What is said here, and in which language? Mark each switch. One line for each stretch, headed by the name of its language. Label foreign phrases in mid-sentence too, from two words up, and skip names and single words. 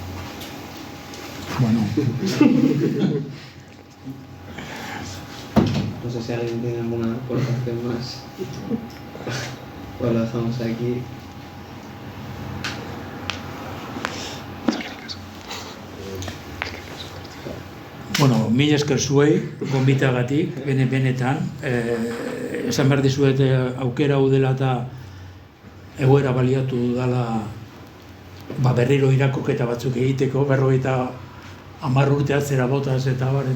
Spanish: Bueno. No sé si alguien tiene alguna aportación más. Pues lo dejamos aquí.
Basque: Bueno, mila esker zuei, gonbitagatik, benetan. Esan behar dizuet aukera hau dela eta egoera baliatu dudala berriro irakurketa batzuk egiteko, 50 urte atzera botaz eta bar.